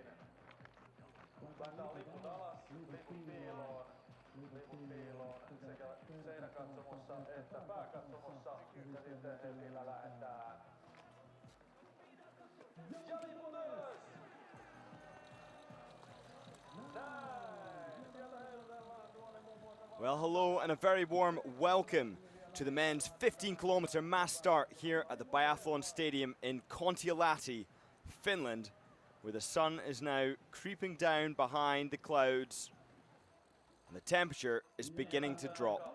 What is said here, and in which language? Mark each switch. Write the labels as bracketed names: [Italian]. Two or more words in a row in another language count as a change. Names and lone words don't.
[Finnish] Laitetaan liput alas, liput piiloon sekä seinäkatsomossa että pääkatsomossa. Ja sitten hetillä lähdetään. Ja liput ylös! Näin! Sieltä heilutellaan tuonne muun muassa... [English] Well, hello and a very warm welcome to the men's 15-kilometer mass start here at the Biathlon Stadium in Kontiolahti, Finland, where the sun is now creeping down behind the clouds and the temperature is beginning to drop.